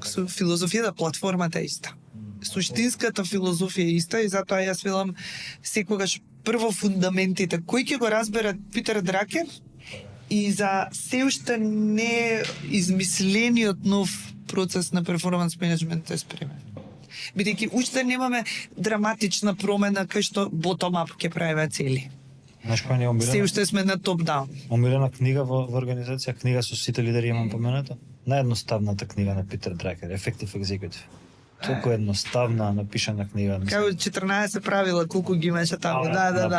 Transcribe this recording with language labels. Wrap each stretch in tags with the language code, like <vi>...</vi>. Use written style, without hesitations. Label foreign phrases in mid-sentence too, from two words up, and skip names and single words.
<mk>Со филозофијата платформата е иста. Суштинската филозофија е иста и затоа јас велам секогаш прво фундаментите. Кој ќе го разбере Питер Дракер и за се уште не измислениот нов процес на</mk> <en>performance management</en> <mk>е спремен. Бидејќи уште немаме драматична промена кај што bottom-up ќе правиме цели. Знаеш која не е омилена? Се уште сме на топ-даун. Омилена книга во организација, книга со сите лидери имам помената. Наједноставната книга на Питер Дракер, Effective Executive. Толку едноставна напишана книга. Како 14 правила колку ги имаше таму. Да.</mk>